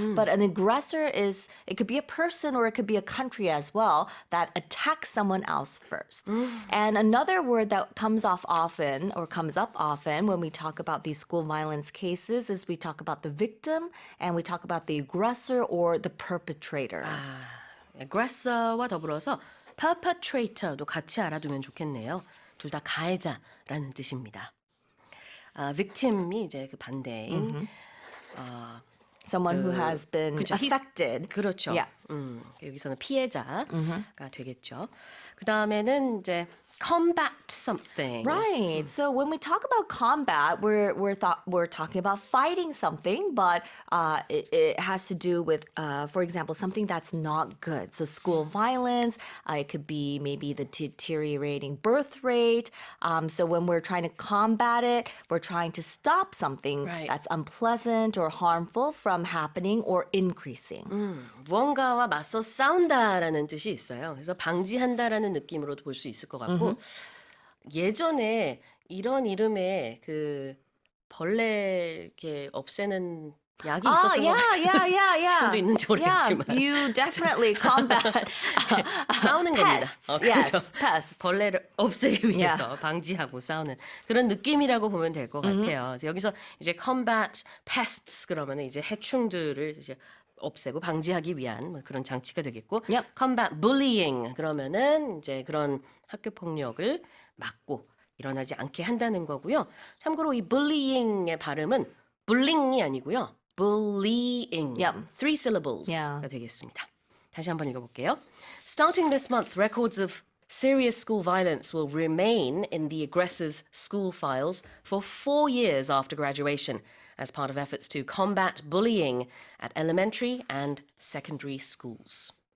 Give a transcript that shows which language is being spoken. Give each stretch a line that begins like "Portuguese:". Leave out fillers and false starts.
English: But an aggressor it could be a person or it could be a country as well that attacks someone else first. And another word that comes up often when we talk about these school violence cases is we talk about the victim and we talk about the aggressor or the perpetrator.
Korean: aggressor와 더불어서 perpetrator도 같이 알아두면 좋겠네요. 둘 다 가해자라는 뜻입니다. victim이 이제 그 반대인
English: Someone who has been
Korean: 그쵸,
English: affected.
Korean: 그렇죠.
English: Yeah.
Korean: 여기서는 피해자가 되겠죠. 그 다음에는 이제
English: combat something. Right. So when we talk about combat, we're talking about fighting something, but it has to do with, for example, something that's not good. So school violence. It could be maybe the deteriorating birth rate. So when we're trying to combat it, we're trying to stop something Right. that's unpleasant or harmful from happening or increasing.
Korean: 무언가와 맞서 싸운다라는 뜻이 있어요. 그래서 방지한다라는 느낌으로도 볼 수 있을 것 같고 예전에 이런 이름의 그 벌레 이렇게 없애는 약이 있었던 것 같아요. 지금도 있는지 모르겠지만.
English: Yeah, you definitely combat
Korean: 싸우는
English: pests. Yes,
Korean: 그렇죠.
English: pests.
Korean: 벌레를 없애기 위해서 방지하고 싸우는 그런 느낌이라고 보면 될 것 같아요. 그래서 여기서 이제
English: combat pests
Korean: 그러면 이제 해충들을 이제 없애고 방지하기 위한 뭐 그런 장치가 되겠고,
English: Yep. combat bullying
Korean: 그러면은 이제 그런 학교 폭력을 막고 일어나지 않게 한다는 거고요. 참고로 이 bullying의 발음은 bullying이 아니고요.
English: bullying. Yep. 3 syllables가 Yeah.
Korean: 되겠습니다. 다시 한번 읽어볼게요.
English: Starting this month, records of serious school violence will remain in the aggressor's school files for 4 years after graduation as part of efforts to combat bullying at elementary and secondary schools.